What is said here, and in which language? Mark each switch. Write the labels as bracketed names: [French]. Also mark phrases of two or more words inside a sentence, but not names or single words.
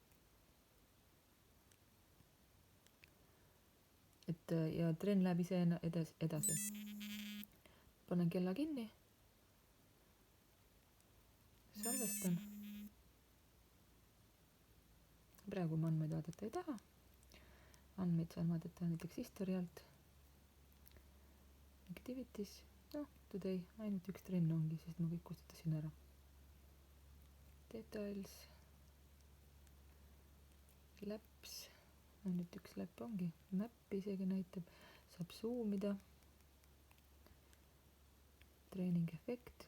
[Estonian] Ja trenn läheb ise edasi. Panen kella kinni. Salvestan. Praegu ma andmeid vaadata ei taha. Andmeid saan vaadata näiteks history alt. Activities. Today ainult üks trenn ongi, sest ma kõik kustutasin ära. Details. Laps. Ainult üks läpp ongi. Mappi isegi näitab. Saab zoomida. Training efekt.